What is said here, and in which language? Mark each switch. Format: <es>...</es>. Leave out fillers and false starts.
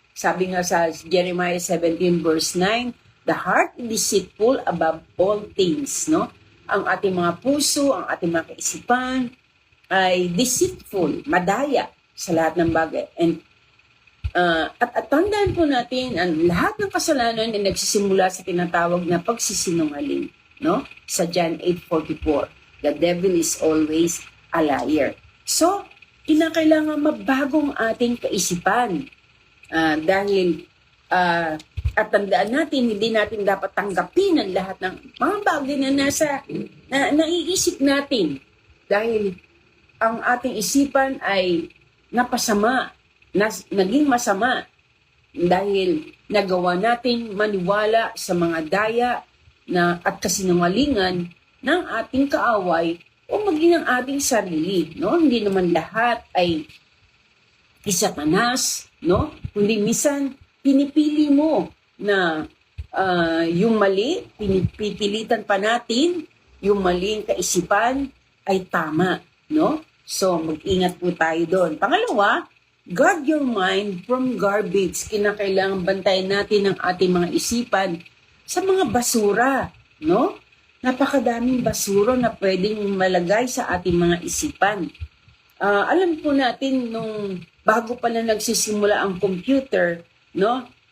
<tl>Sabi nga sa</tl> <en>Jeremiah 17 verse 9, the heart is deceitful above all things, no?</en> <tl>Ang ating mga puso, ang ating mga kaisipan ay deceitful, madaya sa lahat ng bagay. And at tandaan po natin, ang lahat ng kasalanan ay nagsisimula sa tinatawag na pagsisinungaling, no?</tl> <en>Sa John 8:44, the devil is always a liar.</en> <tl>So, kinakailangan mabagong ating kaisipan. Dahil at tandaan natin, hindi natin dapat tanggapin ang lahat ng mga bagay na naiisip natin. Dahil ang ating isipan ay napasama, naging masama. Dahil nagawa natin maniwala sa mga daya at kasinungalingan ng ating kaaway o maging ng ating sarili, no? Hindi naman lahat ay Satanas, no? Kundi minsan pinipili mo na yung mali, pinipilitan pa natin yung maling kaisipan ay tama, no? So mag-ingat po tayo doon.</tl> <en>Pangalawa, guard your mind from garbage.</en> <tl>Kinakailangan bantayan natin ang ating mga isipan sa mga basura, no? Napakadaming basura na pwedeng malagay sa ating mga isipan. Alam po natin nung bago pa na nagsisimula ang computer, no?</tl>